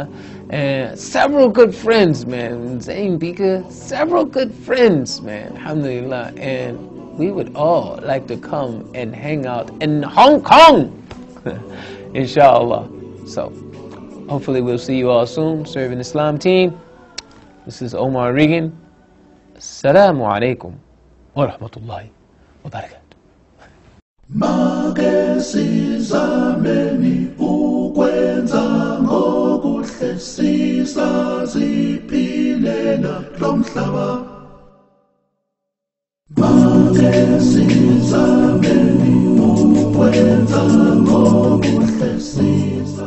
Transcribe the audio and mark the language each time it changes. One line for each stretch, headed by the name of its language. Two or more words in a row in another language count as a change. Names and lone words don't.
English: And several good friends, man. Zayn Bika, several good friends, man, alhamdulillah. And we would all like to come and hang out in Hong Kong, inshallah. So, hopefully we'll see you all soon. Serving Islam team, this is Omar Regan.
Arabic: السلام عليكم و رحمة الله و بركاته.
Zulu: Make sizameni ukwenza ngokuhle sisaziphilela lo mhlaba. Make sizameni ukwenza ngokuhle